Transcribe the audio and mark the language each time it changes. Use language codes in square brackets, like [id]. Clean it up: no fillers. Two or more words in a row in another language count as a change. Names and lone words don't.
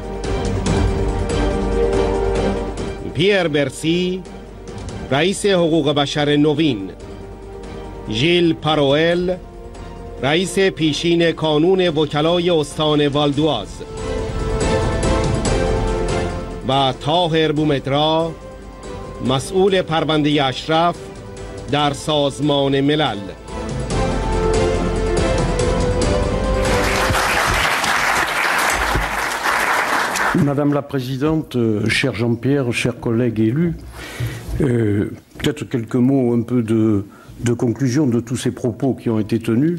[fa] پیر برسی رئیس حقوق بشر نوین، ژیل پاروئل رئیس پیشین کانون وکلای استان والدواز و طاهر بومدرا مسئول پرونده اشرف در سازمان ملل. [fr] Madame la Présidente, cher Jean-Pierre, chers collègues élus, peut-être quelques mots un peu de conclusion de tous ces propos qui ont été tenus.